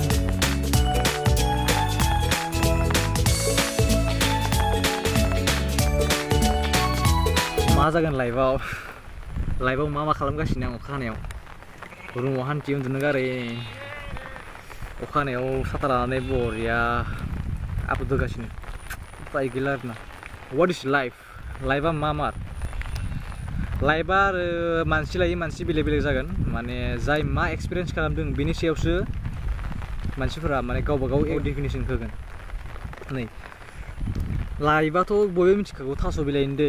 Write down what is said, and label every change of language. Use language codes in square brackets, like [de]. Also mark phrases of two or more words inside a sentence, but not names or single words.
[brx] मा जागोन लाइफआव मा खालामगासिनो आं अखा हानायाव. रुमाव हान्थि उन्दुनो गारै अखा हानायाव साथा लानानै बरिया आपल'ड होगासिनो. उपाय गैला आरोना. [en] what is life? [brx] लाइफआ मामार? लाइफआ आरो मानसि लायै मानसि बेलेग बेलेग जागोन. माने जाय मा एक्सपिरियेन्स खालामदों बेनि सायावसो मानसिफोरा माने गावबा गाव डेफिनेसन होगोन. नै लाइफआथ' बयबो मिथिखागौ, थास' बिलाइनि दै.